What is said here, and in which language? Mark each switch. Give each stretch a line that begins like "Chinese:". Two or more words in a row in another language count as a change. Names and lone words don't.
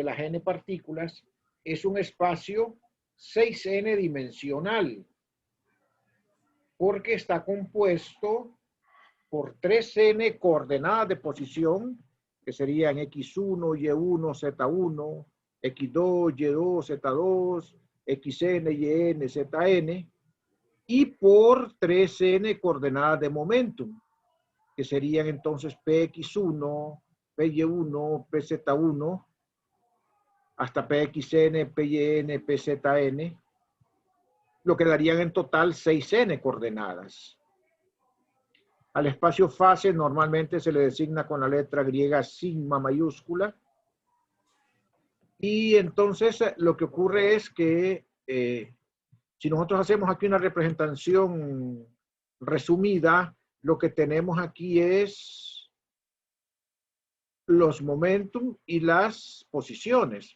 Spanish: las n partículas, es un espacio 6n dimensional, porque está compuesto por 3n coordenadas de posición, que serían x1, y1, z1, x2, y2, z2, xn, yn, zn, y por 3n coordenadas de momentum, que serían entonces px1, py1, pz1, hasta pxn, pyn, pzn, lo que darían en total 6n coordenadas. Al espacio fase normalmente se le designa con la letra griega sigma mayúscula. Y entonces lo que ocurre es que si nosotros hacemos aquí una representación resumida, lo que tenemos aquí es los momentum y las posiciones.